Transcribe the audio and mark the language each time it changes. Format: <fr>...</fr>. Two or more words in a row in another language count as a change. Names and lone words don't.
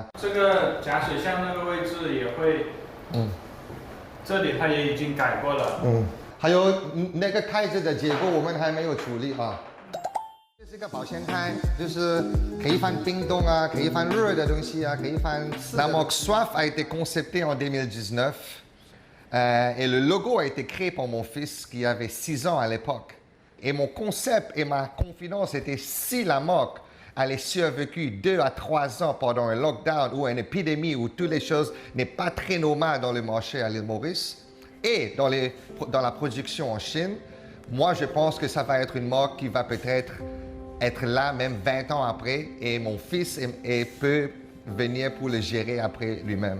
<zh>这个夹水箱那个位置也会，这里它也已经改过了。还有那个台子的结构我们还没有处理啊。这是个保鲜台，就是可以放冰冻啊，可以放热的东西啊，可以放。</zh> <fr>La marque Soif a été conceptée en 2019 et le logo a été créé par mon fils qui avait 6 ans à l'époque. Et mon concept et ma confidence était si la marque allait survécu 2 à 3 ans pendant un lockdown ou une épidémie où toutes les choses n'est pas très normales dans le marché à l'île Maurice et dans la production en Chine, moi je pense que ça va être une marque qui va peut-être être là même 20 ans après et mon fils peut venir pour le gérer après lui-même.</fr>